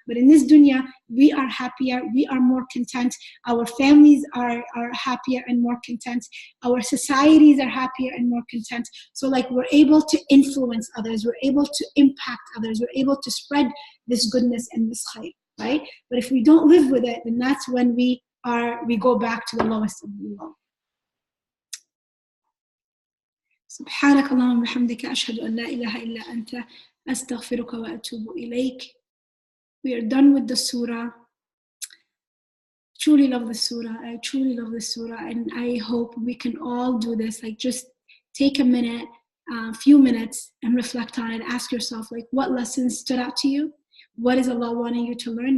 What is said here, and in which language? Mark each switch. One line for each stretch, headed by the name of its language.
English: But in this dunya, we are happier, we are more content, our families are happier and more content, our societies are happier and more content. So like we're able to influence others, we're able to impact others, we're able to spread this goodness and this khair, right? But if we don't live with it, then that's when we go back to the lowest of the low.
Arabic: سبحانك اللهم وبحمدك أشهد أن لا إله إلا أنت أستغفرك وأتوب إليك.
English: We are done with the surah. Truly love the surah. I truly love the surah, and I hope we can all do this. Like, just take a minute, few minutes, and reflect on it. Ask yourself, like, what lessons stood out to you? What is Allah wanting you to learn?